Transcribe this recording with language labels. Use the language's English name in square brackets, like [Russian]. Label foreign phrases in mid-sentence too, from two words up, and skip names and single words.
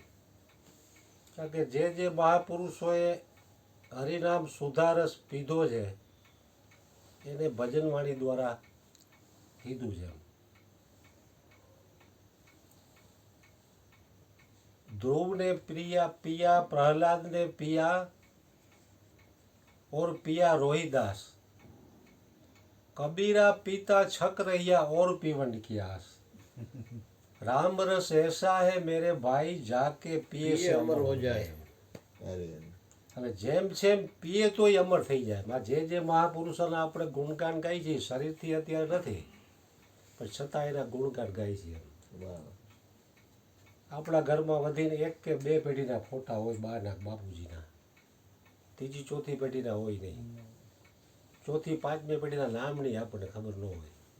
[Gujarati] કારણ કે જે મહાપુરુષોએ હરિનામ સુધારસ પીધો છે એને ભજનવાણી દ્વારા કીધું છે. [Hindi] ध्रुव ने प्रिया पिया, प्रह्लाद ने पिया और पिया रोहिदास, कबीरा पीता छक रहिया और पीवन की आस. राम रस ऐसा है मेरे भाई जाके पिए से अमर हो जाए. [Gujarati] હરી હવે જેમ છે એમ પીએ તોય અમર થઈ જાય. જે મહાપુરુષોના આપણે ગુણગાન ગાઈ છીએ, શરીરથી અત્યારે નથી પણ છતાં એના ગુણગાન ગાઈ છીએ. વાહ આપણા ઘરમાં વધીને 1 કે 2 પેઢીના ફોટા હોય બાના બાપુજીના, ત્રીજી ચોથી પેઢીના હોય નહીં, ચોથી પાંચમી પેઢીના નામ નહીં આપણને ખબર ન હોય.